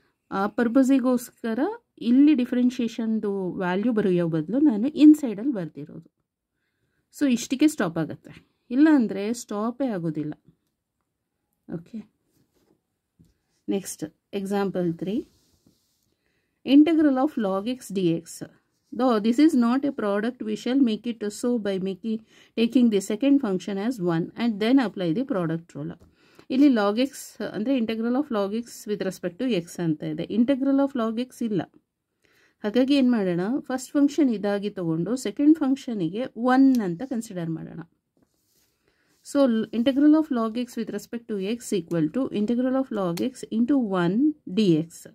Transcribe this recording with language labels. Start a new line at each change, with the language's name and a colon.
Kannada: ಆ ಪರ್ಪಸಿಗೋಸ್ಕರ ಇಲ್ಲಿ ಡಿಫ್ರೆನ್ಷಿಯೇಷನ್ದು ವ್ಯಾಲ್ಯೂ ಬರೆಯೋ ಬದಲು ನಾನು ಇನ್ಸೈಡಲ್ಲಿ ಬರೆದಿರೋದು. ಸೊ ಇಷ್ಟಕ್ಕೆ ಸ್ಟಾಪ್ ಆಗುತ್ತೆ, ಇಲ್ಲ ಅಂದರೆ ಸ್ಟಾಪೇ ಆಗೋದಿಲ್ಲ.
English: Okay, next example 3, integral of log x dx. Though this is not a product, we shall make it so by taking the second function as 1 and then apply the product rule. ಇಲ್ಲಿ log x ಅಂದರೆ integral of log x with respect to x
Kannada: ಅಂತ ಇದೆ,
English: Integral of log x ಇಲ್ಲ.
Kannada: ಹಾಗಾಗಿ ಏನು ಮಾಡೋಣ, first function ಇದಾಗಿ ತೊಗೊಂಡು ಸೆಕೆಂಡ್ ಫಂಕ್ಷನಿಗೆ 1 ಅಂತ ಕನ್ಸಿಡರ್ ಮಾಡೋಣ.
English: So integral of log x with respect to x equal to integral of log x into 1 dx.